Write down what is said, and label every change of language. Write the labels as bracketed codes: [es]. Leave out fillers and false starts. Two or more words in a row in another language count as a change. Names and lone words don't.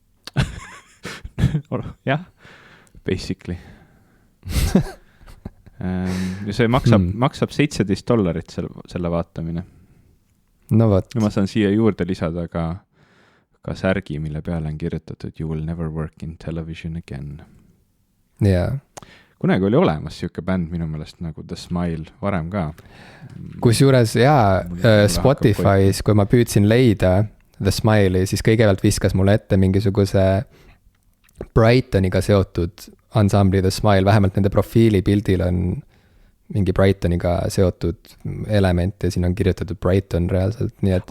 [et] Jah, basically. Ja see maksab $17 selle vaatamine. No võt. Ja ma saan siia juurde lisada ka särgi, mille peale on kirjutatud [en] You will never work in television again. [et] Jaa. Kunagi oli olemas siuke bänd minu meelest nagu The Smile, varem ka. Kusjuures Spotify's, kui ma püüdsin leida The Smile'i, siis kõigepealt viskas mulle ette mingisuguse Brightoniga seotud ansambli The Smile, vähemalt nende profiilipildil on mingi Brightoniga seotud element ja siin on kirjutatud Brighton reaalselt, nii et...